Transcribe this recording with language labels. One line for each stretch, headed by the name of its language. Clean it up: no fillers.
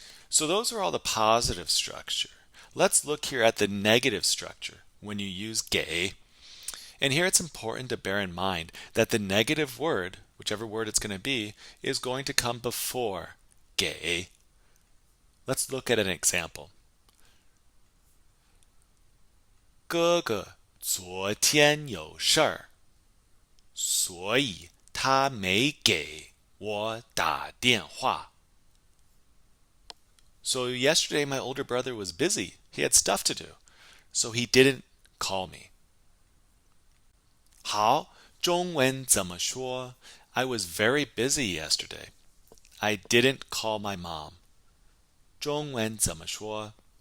English: So those are all the positive structure. Let's look here at the negative structure when you use 给. And here it's important to bear in mind that the negative word, whichever word it's going to be, is going to come before 给. Let's look at an example.
Chinese: 哥哥昨天有事儿，所以他没给我打电话.
English: So yesterday my older brother was busy. He had stuff to do. So he didn't call me.
Chinese: 好，中文怎么说?
English: I was very busy yesterday. I didn't call my mom.
Chinese: 中文怎么说?